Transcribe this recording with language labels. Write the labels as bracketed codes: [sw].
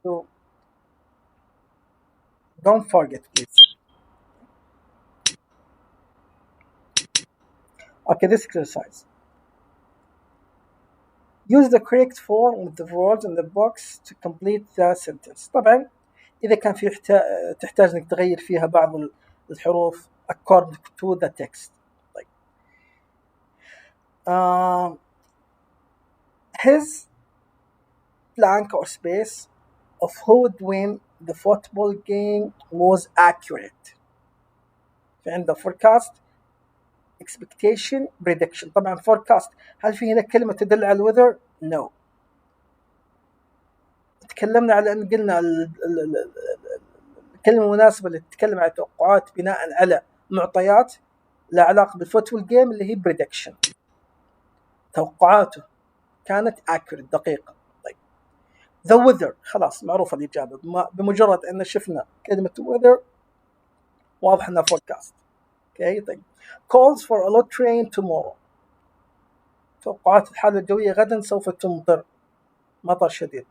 [en] So don't forget, please. Okay, this exercise. Use the correct form of the words in the box to complete the sentence. [ar] طبعا إذا كان في تحتاج إنك تغير فيها بعض الحروف [en] according to the text. [ar] طيب. [en] His blank or space of who would win the football game was accurate. [ar] في عندنا forecast, expectation, prediction. طبعا forecast هل في هنا كلمة تدل على الweather؟ [en] No. [ar] تكلمنا على أن قلنا الكلمة المناسبة اللي تتكلم على توقعات بناء على معطيات لا علاقة بالفوتبول جيم اللي هي prediction. توقعاته كانت accurate دقيقة. طيب. [en] The weather [ar] خلاص معروفة الإجابة بمجرد أن شفنا كلمة weather واضح أنها forecast. [en] Okay, [ar] طيب. [en] Calls for a lot rain tomorrow. [ar] توقعات الحالة الجوية غدا سوف تمطر مطر شديد.